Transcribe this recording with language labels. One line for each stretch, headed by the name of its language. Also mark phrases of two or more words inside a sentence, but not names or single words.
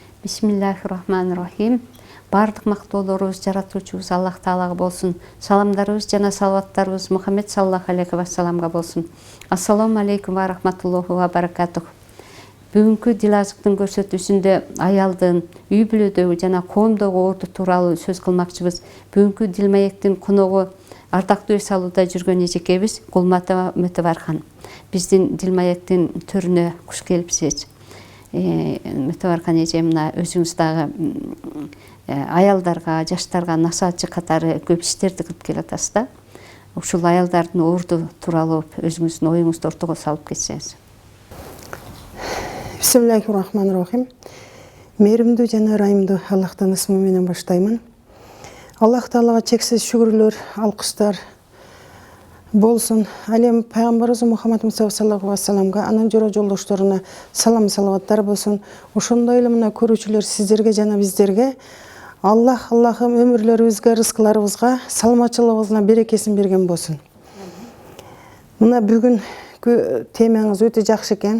Arabic: بسم الله الرحمن الرحيم.
Kyrgyz: Бардық мақтауларыбыз жаратушыбыз Аллах Таалага болсын. Саламдарыбыз жана салаваттарыбыз Мухаммед
Arabic: صلى الله عليه وسلم
Kyrgyz: болсын.
Arabic: السلام عليكم ورحمة الله وبركاته.
Kyrgyz: Бүгүнкү дилазыктын көрсөтүүсүндө аялдын үй бүлөдөгү жана коомдогу орду тууралуу сөз кылмакчыбыз. Бүгүнкү дилмаектин коногу ардактуу эс алууда жүргөн эжекебиз Гулмата Мөтөбархан. Биздин дилмаектин төрүнө куш келипсиз. Мөтөбархан эже, мына өзүңүз дагы аялдарга, жаштарга насаатчы катары көп иштерди кылып келатасыз да. Ушул аялдардын орду тууралуу өзүңүздүн оюңузду ортого салып кетсеңиз.
Arabic: بسم الله الرحمن الرحيم.
Kyrgyz: Мейримдүү жана ырайымдуу Аллахтын ысмы менен баштаймын. Аллах Таалага чексиз шүгүрлөр, алкыштар болсун. Алем пайгамбарыбыз Мухаммад
Arabic: صلى الله عليه وسلم,
Kyrgyz: анын жора жолдошторуна салам салаваттар болсун. Ошондой эле мына көрүүчүлөр сиздерге жана биздерге Аллахым өмүрлөрүбүзгө, рызкыларыбызга, саламатчылыгыбызга берекесин берген болсун. Мына бүгүнкү темаңыз өтө жакшы экен.